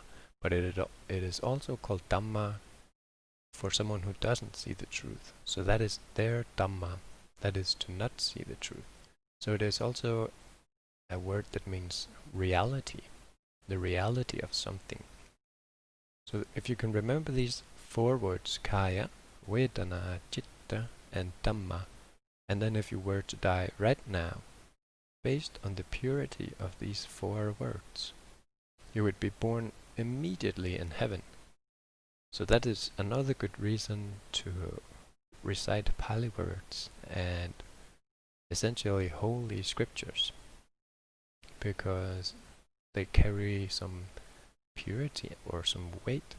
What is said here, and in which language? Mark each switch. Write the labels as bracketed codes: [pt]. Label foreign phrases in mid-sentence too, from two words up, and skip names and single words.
[en] But it is also called dhamma for someone who doesn't see the truth. So that is their Dhamma, that is to not see the truth. So it is also a word that means reality, the reality of something. So if you can remember these four words, [pi] kaya, vedana, citta, and Dhamma, [en] and then if you were to die right now, based on the purity of these four words, you would be born immediately in heaven. So that is another good reason to recite Pali words and essentially holy scriptures, because they carry some purity or some weight.